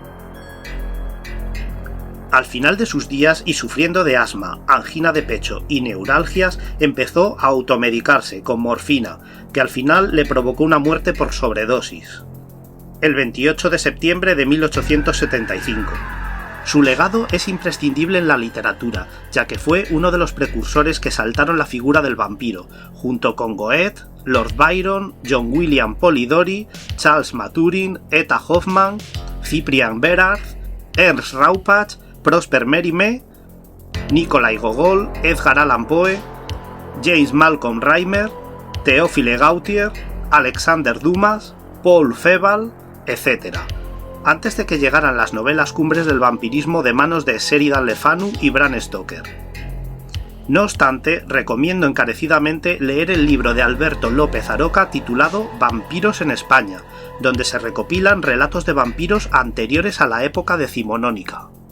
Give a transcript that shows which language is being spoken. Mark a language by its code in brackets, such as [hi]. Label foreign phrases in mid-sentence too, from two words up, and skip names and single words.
[es] Al final de sus días y sufriendo de asma, angina de pecho y neuralgias, empezó a automedicarse con morfina, que al final le provocó una muerte por sobredosis. El 28 de septiembre de 1875. Su legado es imprescindible en la literatura, ya que fue uno de los precursores que saltaron la figura del vampiro, junto con Goethe, Lord Byron, John William Polidori, Charles Maturin, Etta Hoffmann, Cyprian Berard, Ernst Raupach, Prosper Mérimée, Nikolai Gogol, Edgar Allan Poe, James Malcolm Reimer, Théophile Gautier, Alexander Dumas, Paul Féval, etc., antes de que llegaran las novelas cumbres del vampirismo de manos de Sheridan Le Fanu y Bram Stoker. No obstante, recomiendo encarecidamente leer el libro de Alberto López Aroca titulado Vampiros en España, donde se recopilan relatos de vampiros anteriores a la época decimonónica.